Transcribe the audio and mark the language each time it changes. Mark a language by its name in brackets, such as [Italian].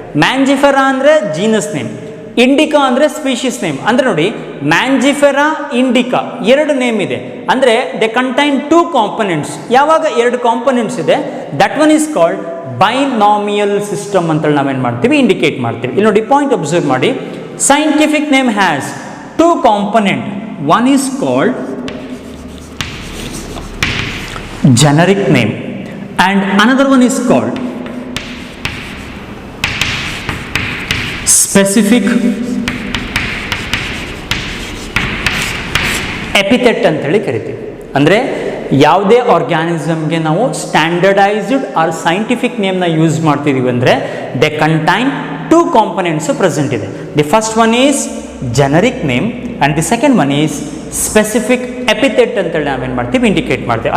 [Kannada] Mangifera ಅಂದರೆ genus name, Indica ಅಂದರೆ species name. ಅಂದರೆ ನೋಡಿ ಮ್ಯಾಂಜಿಫೆರಾ ಇಂಡಿಕಾ 2 ನೇಮ್ ಇದೆ. ಅಂದರೆ [English] They contain 2 components. [Kannada] ಯಾವಾಗ 2 ಕಾಂಪೊನೆಂಟ್ಸ್ ಇದೆ, [English] that one is called binomial system [Kannada] ಅಂತೇಳಿ ನಾವೇನು ಮಾಡ್ತೀವಿ, ಇಂಡಿಕೇಟ್ ಮಾಡ್ತೀವಿ. ಇಲ್ಲಿ ನೋಡಿ ಪಾಯಿಂಟ್ ಅಬ್ಸರ್ವ್ ಮಾಡಿ. [English] Scientific name has 2 component. One is called generic name and another one is called specific epithet [Kannada] ಅಂತೇಳಿ ಕರಿತೀವಿ. ಅಂದರೆ ಯಾವುದೇ ಆರ್ಗ್ಯಾನಿಸಮ್ಗೆ ನಾವು ಸ್ಟ್ಯಾಂಡರ್ಡೈಸ್ಡ್ ಆರ್ ಸೈಂಟಿಫಿಕ್ ನೇಮ್ನ ಯೂಸ್ ಮಾಡ್ತಿದ್ದೀವಿ ಅಂದರೆ [English] they contain 2 components present [Kannada] ಇದೆ. [English] the first one is generic name and the second one is specific epithet [Kannada] ಅಂತೇಳಿ ನಾವೇನು ಮಾಡ್ತೀವಿ, ಇಂಡಿಕೇಟ್ ಮಾಡ್ತೀವಿ.